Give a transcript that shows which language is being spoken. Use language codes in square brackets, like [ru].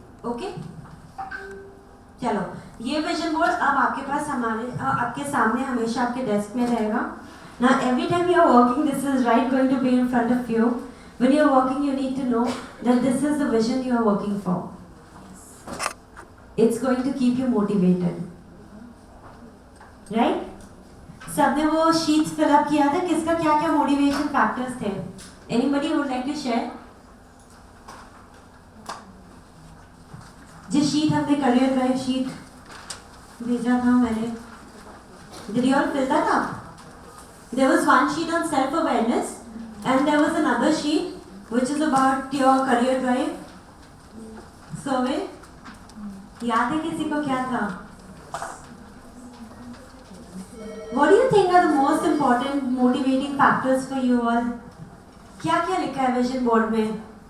[hi] Okay चलो, ये vision board अब आपके पास आपके सामने हमेशा आपके डेस्क में रहेगा. [en] Now every time you are working, this is going to be in front of you. When you are working, you need to know that this is the vision you are working for. It's going to keep you motivated, right? [hi] सबने वो sheets fill up किया था, किसका क्या क्या motivation factors थे? [en] Anybody would like to share? [hi] जिस sheet हमने करियर ड्राइव शीट भेजा था मैंने, [en] did you all fill that up? There was one sheet on self-awareness and there was another sheet which is about your career drive survey. [hi] याद है किसी को क्या था? [en] What do you think are the most important motivating factors for you all? [hi] क्या क्या लिखा है विजन बोर्ड में?